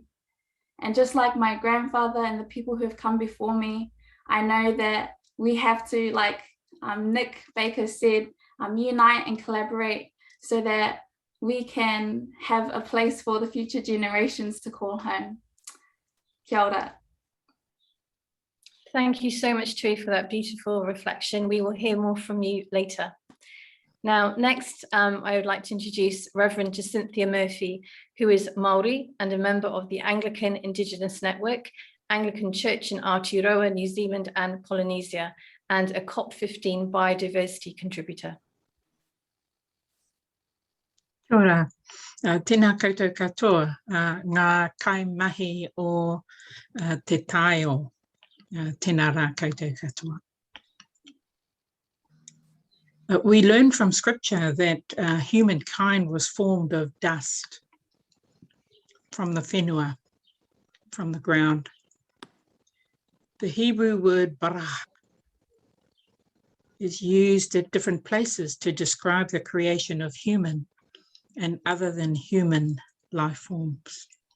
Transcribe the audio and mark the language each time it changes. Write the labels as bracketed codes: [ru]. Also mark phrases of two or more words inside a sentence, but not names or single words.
[en] And just like my grandfather and the people who have come before me, I know that we have to, like Nick Baker said, unite and collaborate so that we can have a place for the future generations to call home. [mi] Kia ora. [en] Thank you so much, Tui, for that beautiful reflection. We will hear more from you later. Now, next, I would like to introduce Reverend Cynthia Murphy, who is Māori and a member of the Anglican Indigenous Network, Anglican Church in Aotearoa, New Zealand and Polynesia, and a COP15 biodiversity contributor. [mi] Kia ora, tēnā koutou katoa, ngā kaimahi o te taio, tēnā rā koutou katoa. [en] We learn from scripture that humankind was formed of dust from the whenua, from the ground. The Hebrew word bara is used at different places to describe the creation of human and other than human life forms.